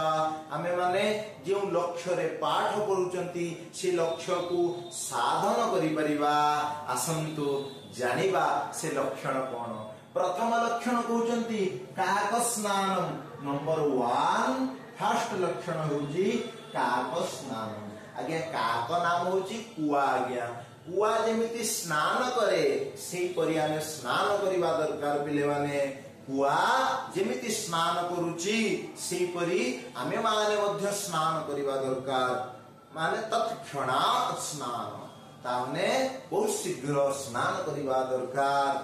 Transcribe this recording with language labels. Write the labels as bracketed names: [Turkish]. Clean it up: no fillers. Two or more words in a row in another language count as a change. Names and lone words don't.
[Odia] ଆମେ ମାନେ ଯୋ ଲକ୍ଷ୍ୟ ରେ ପାଠ ପଢୁଚନ୍ତି ସେ ଲକ୍ଷ୍ୟ କୁ ସାଧନ କରି ପାରିବା। ଆସନ୍ତୁ ଜାଣିବା ସେ ଲକ୍ଷଣ କଣ। ପ୍ରଥମ ଲକ୍ଷଣ କହୁଛନ୍ତି କାକ ସ୍ନାନମ୍। ନମ୍ବର 1 ଫର୍ଷ୍ଟ ଲକ୍ଷଣ ହେଉଛି କାକ ସ୍ନାନମ୍। ଆଜ୍ଞା କାକ ନାମ ହେଉଛି କୁଆ। ଆଜ୍ଞା କୁଆ ଯେମିତି ସ୍ନାନ କରେ ସେହି ପରି ଆମେ ସ୍ନାନ କରିବା ଦରକାର। ପିଲେ ମାନେ କୁଆ ଯେମିତି ସ୍ନାନ କରୁଛି ସେହି ପରି ଆମେ ମାନେ ମଧ୍ୟ ସ୍ନାନ କରିବା ଦରକାର। ମାନେ ତତ୍କ୍ଷଣାତ୍ ସ୍ନାନ ତାନେ ବହୁତ ଶୀଘ୍ର ସ୍ନାନ କରିବା ଦରକାର।